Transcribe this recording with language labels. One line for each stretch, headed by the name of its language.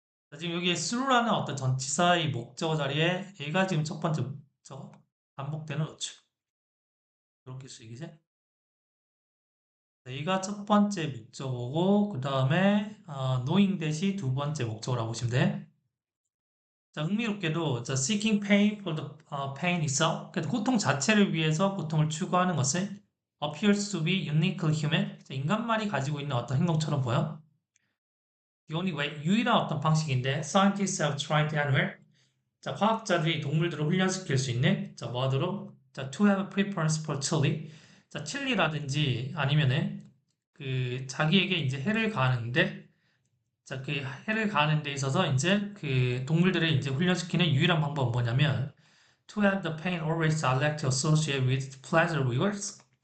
Korean: 자, 지금 여기에 through라는 어떤 전치사의 목적어 자리에 얘가 지금 첫 번째 목적어, 반복되는 어축. 이렇게 쓰이기지? 얘가 첫 번째 목적어고, 그 다음에 knowing that이 두 번째 목적어라고 보시면 돼.
English: 자, 흥미롭게도 자, seeking pain for the pain itself.
Korean: 그래서 고통 자체를 위해서 고통을 추구하는 것은
English: appears to be uniquely human.
Korean: 자, 인간만이 가지고 있는 어떤 행동처럼 보여.
English: The only way,
Korean: 유일한 어떤 방식인데
English: scientists have tried anywhere.
Korean: 자, 과학자들이 동물들을 훈련시킬 수 있는 자, 뭐하도록?
English: 자, to have a preference for chili.
Korean: 자, 칠리라든지 아니면은 그 자기에게 이제 해를 가하는데 자, 그 해를 가하는 데 있어서 이제 그 동물들을 이제 훈련시키는 유일한 방법은 뭐냐면
English: to have the pain always directly associated with pleasure rewards.